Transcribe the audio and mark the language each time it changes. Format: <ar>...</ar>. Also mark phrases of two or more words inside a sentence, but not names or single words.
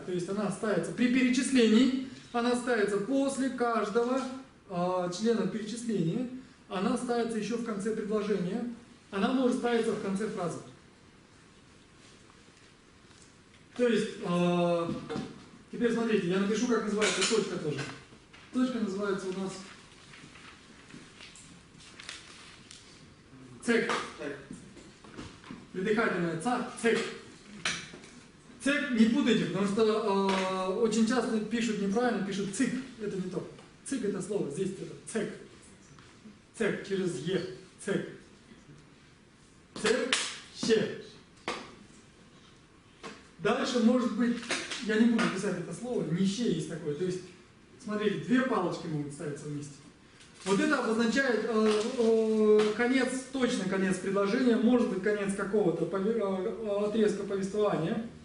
<ru>То есть она ставится при перечислении, она ставится после каждого члена перечисления, она ставится еще в конце предложения, она может ставиться в конце фразы. То есть, теперь смотрите, я напишу, как называется точка тоже. Точка называется у нас цек. Придыхательная ца, цек. Цек не путайте, потому что очень часто пишут неправильно, пишут цик. Это не то. Цик это слово, здесь это цек. Цек через е. Цек. Цек, ще. Дальше, может быть, я не буду писать это слово, не ще есть такое. То есть, смотрите, две палочки могут ставиться вместе. Вот это обозначает конец, точно конец предложения, может быть конец какого-то отрезка повествования.</ru>